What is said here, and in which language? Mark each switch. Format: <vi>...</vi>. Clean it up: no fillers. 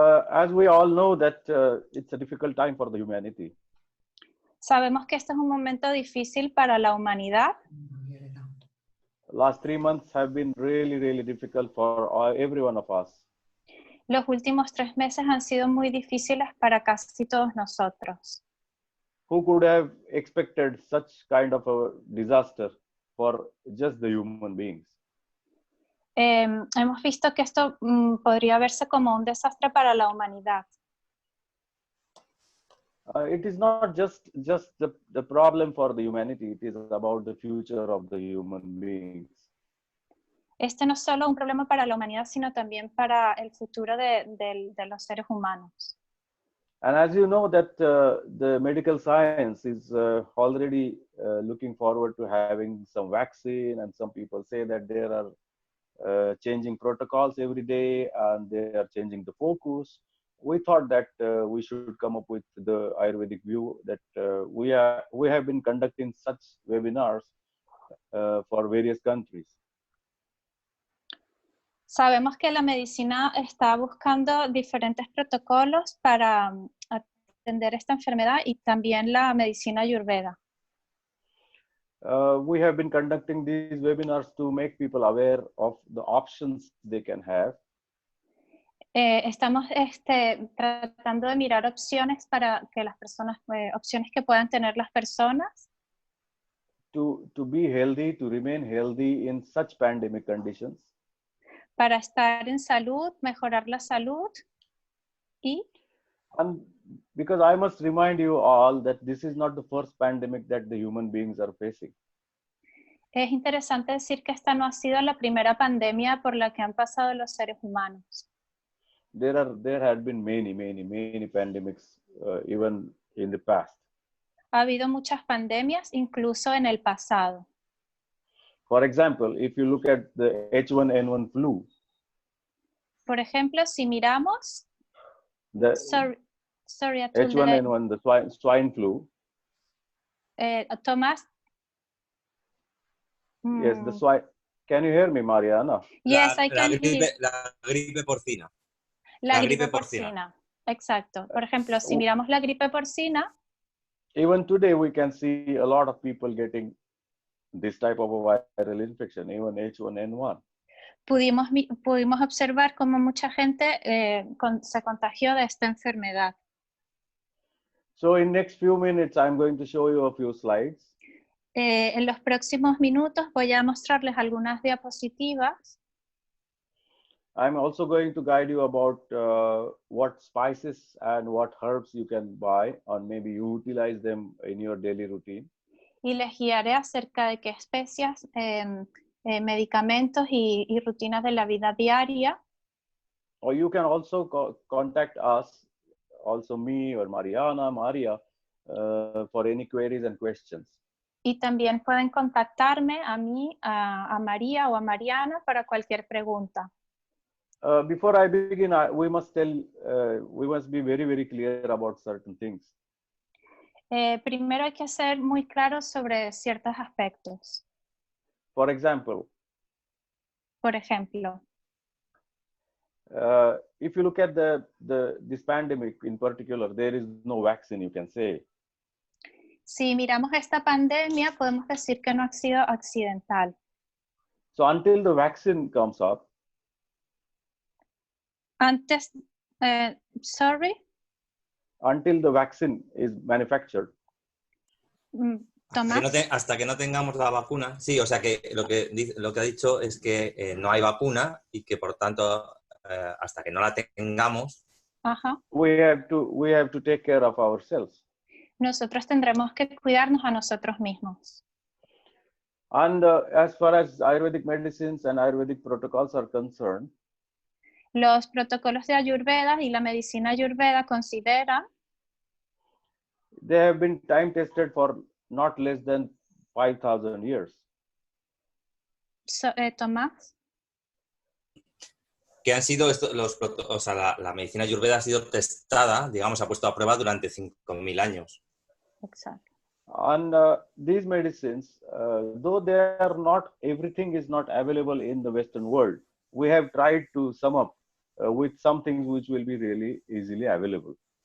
<en>As we all know that it's a difficult time for the humanity.</en> <es>Sabemos que este es un momento difícil para la humanidad.</es> <en>Last 3 months have been really difficult for every one of us.</en> <es>Los últimos 3 meses han sido muy difíciles para casi todos nosotros.</es> <en>Who could have expected such kind of a disaster for just the human beings?</en> <es>Hemos visto que esto podría verse como un desastre para la humanidad.</es> <en>It is not just the problem for the humanity, it is about the future of the human beings.</en> <es>Este no es solo un problema para la humanidad, sino también para el futuro de los seres humanos.</es> <en>And as you know that the medical science is already looking forward to having some vaccine, and some people say that there are changing protocols every day and they are changing the focus. We thought that we should come up with the Ayurvedic view that we have been conducting such webinars for various countries.</en> <es>Sabemos que la medicina está buscando diferentes protocolos para atender esta enfermedad y también la medicina Ayurveda.</es> <en>We have been conducting these webinars to make people aware of the options they can have.</en> <es>Estamos tratando de mirar opciones para que las personas, opciones que puedan tener las personas.</es> <en>To be healthy, to remain healthy in such pandemic conditions.</en> <es>Para estar en salud, mejorar la salud y.</es> <en>And because I must remind you all that this is not the first pandemic that the human beings are facing.</en> <es>Es interesante decir que esta no ha sido la primera pandemia por la que han pasado los seres humanos.</es> <en>There had been many pandemics even in the past.</en> <es>Ha habido muchas pandemias, incluso en el pasado.</es> <en>For example, if you look at the H1N1 flu.</en> <es>Por ejemplo, si miramos. Sorry, Atul,</es> <en>H1N1, the swine flu. Tomás. Yes, the swine. Can you hear me, Mariana? Yes, I can hear.</en> <es>La gripe porcina. La gripe porcina. Exacto. Por ejemplo, si miramos la gripe porcina.</es> <en>Even today we can see a lot of people getting this type of a viral infection, even H1N1.</en> <es>Pudimos observar cómo mucha gente se contagió de esta enfermedad.</es> <en>So in next few minutes, I'm going to show you a few slides.</en> <es>En los próximos minutos voy a mostrarles algunas diapositivas.</es> <en>I'm also going to guide you about what spices and what herbs you can buy, or maybe you utilize them in your daily routine.</en> <es>Y les guiaré acerca de qué especias, medicamentos y rutinas de la vida diaria.</es> <en>Or you can also contact us, also me or Mariana, Maria, for any queries and questions.</en> <es>Y también pueden contactarme a mí, a María o a Mariana para cualquier pregunta.</es> <en>Before I begin, we must be very clear about certain things.</en> <es>Primero hay que ser muy claros sobre ciertos aspectos.</es> <en>For example.</en> <es>Por ejemplo.</es> <en>If you look at this pandemic in particular, there is no vaccine, you can say.</en> <es>Si miramos esta pandemia, podemos decir que no ha sido accidental.</es> <en>So until the vaccine comes up. Sorry? Until the vaccine is manufactured. Tomás.</en> <es>Hasta que no tengamos la vacuna. Sí, o sea que lo que ha dicho es que no hay vacuna y que por tanto hasta que no la tengamos.</es> <en>We have to take care of ourselves.</en> <es>Nosotros tendremos que cuidarnos a nosotros mismos.</es> <en>And as far as Ayurvedic medicines and Ayurvedic protocols are concerned,</en> <es>los protocolos de Ayurveda y la medicina Ayurveda consideran</es> <en>they have been time tested for not less than 5,000 years. Tomás.</en> <es>Que han sido la medicina Ayurveda ha sido testada, digamos, ha puesto a prueba durante 5.000 años. Exacto.</es> <en>And these medicines, though they are not, everything is not available in the Western world. we have tried to sum up with some things which will be really easily available.</en>